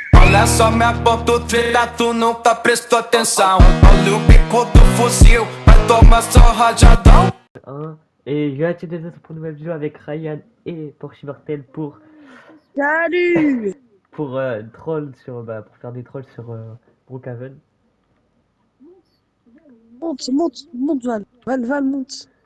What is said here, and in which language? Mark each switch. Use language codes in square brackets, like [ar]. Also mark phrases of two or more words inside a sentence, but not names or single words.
[pt] Olha só minha ponta treta, tu nunca prestou atenção. Olha o bico do fuzil, vai tomar só rajadão. [fr] Et je vais attirer des autres pour une nouvelle vidéo avec Ryan et Porsche Martel Salut. pour troll sur pour faire des trolls sur Brookhaven. Monte, Val. Val, monte.